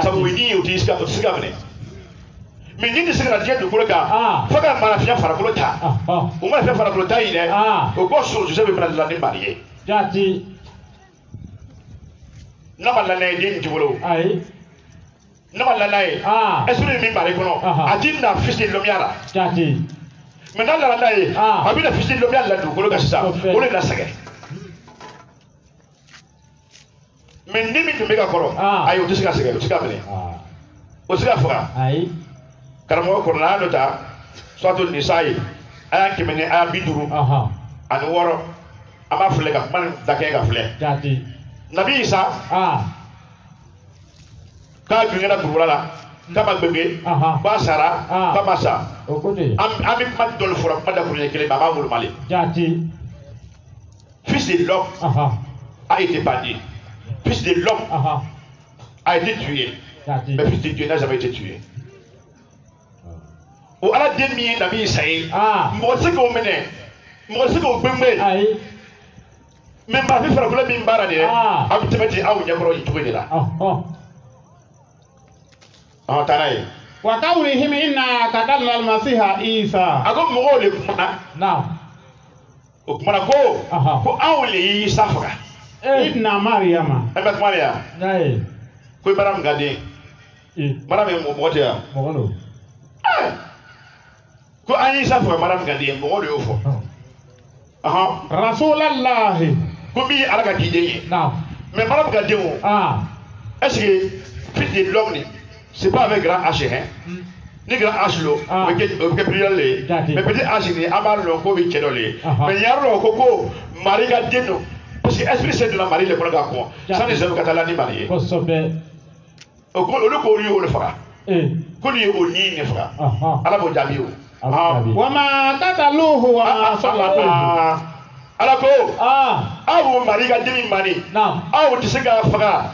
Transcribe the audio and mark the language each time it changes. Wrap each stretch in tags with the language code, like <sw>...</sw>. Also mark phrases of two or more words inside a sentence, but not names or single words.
<bm>Sabu o ye nin ye o tɛ se ka minɛ. Mais ni se ka diɲɛ dugukolo kan fo ka marafiya farikolo ta. O marafiya farikolo ta yi dɛ. O ko sɔrɔ Joseph bɛ bila la ni Mari ye. N'a ma lana ye den nin cogo la. N'a ma lana ye. Est-ce que ne min Mari kɔnɔ a ti na</bm> <fr>fils de l'homme</fr> <bm>la. Mais n'a nana n'a ye a bɛ na</bm> <fr>fils de l'homme</fr> <bm>la dugukolo kan sisan o de na sɛgɛn. Mais ni min tun bɛ ka kɔrɔ ayi o tɛ se ka sɛgɛn o tɛ se ka minɛ o tɛ se ka faga. Karamɔgɔ kɔrɔla an y'o ta Suratul Nisa ye a y'a 100 ni a y'a 50 ani 6 an b'a filɛ ka kuma nin dakɛ ka filɛ. Nabi Isa k'a gɛngɛra dugukolo la k'a ma gbɛnge k'a sara k'a ma sa an bɛ kuma dɔ le fɔra kuma dakuruɲɛ kelen mais a b'a wolomalen.</bm> <fr>Fils de l'homme a été banni. Fils de l'homme a été tué. Mais fils de Dieu n'a jamais été tué.</fr> <bm>O Ala den min ye Nabi Isa ye mɔgɔ tɛ se k'o minɛ mɔgɔ tɛ se k'o gbɛngbɛn mais marafin farikolo min baara de a bɛ tɛmɛ ten aw ɲɛkɔrɔ yen cogo de la. Taa n'a ye</bm> <ar>wa qawlihim inna qatalna al-masiha Isa</ar> <bm>ako mɔgɔw le kumana naam o kumana ko anw le ye Isa faga</bm> <ar>ibna Maryama</ar> <bm>e bɛ kuma de ya nayi ko Mariam ka den Mariam ye mɔgɔ tɛ ya mɔgɔ do ko an ye Isa faga Mariam ka den mɔgɔ de y'o fɔ</bm> <ar>Rasulallahi</ar> <bm>ko min ye Ala ka ciden ye naam mais Mariam ka den o</bm> <fr>est-ce que fils de l'homme c'est pas avec grand H hein</fr> <bm>ni</bm> <fr>grand H</fr> <bm>lo o bɛ kɛ pluriel le ye mais</bm> <fr>petit H</fr> <bm>ni an b'a dɔn k'o bɛ cɛ dɔ le ye mais yàrá dɔ ko Marie ka den don</bm> <fr>parce que esprit saint</fr> <bm>donna Marie le kɔnɔ ka kɔn sani zɛn ka taa la ni Marie ye kosɛbɛ o ko olu ko olu ye olu faga ko olu ye o ni ne faga Ala b'o jaabi o</bm> <ar>wa ma qataluhu wa ma salabuhu</ar> <bm>Ala ko aw Marie ka den min mani aw tɛ se k'a faga</bm>